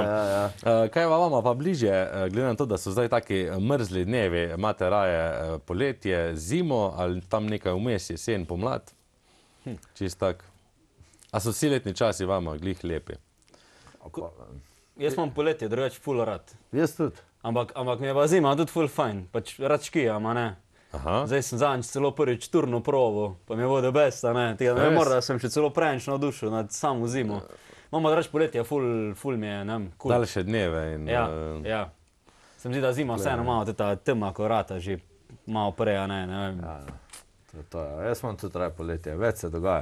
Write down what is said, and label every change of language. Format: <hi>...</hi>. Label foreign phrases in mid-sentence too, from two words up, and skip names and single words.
<sl>Kaj je vama pa bližje, glede na to, da so zdaj taki mrzli dnevi, imate raje poletje, zimo ali tam nekaj vmes, jesen, pomlad? Čist tak. A so vsi letni časi vama glih lepi? Jaz imam poletje, drugače ful rad. Jaz tudi. Ampak mi je pa zima tudi ful fajn, pač rad škijam, a ne. Aha. Zdaj sem zadnjič celo prvič turno probo, pa mi je bilo</sl> <en>the best,</en> <sl>a ne. Tega ne Res? morda sem še celo preveč navdušil nad samo zimo. Imamo drugače poletje, ful mi je, ne vem, cool. Daljše dneve in... Ja. Se mi zdi, da zima vseeno malo ta tema korata že malo prej, a ne vem. To je. Jaz imam tudi raje poletje, več se dogaja.</sl>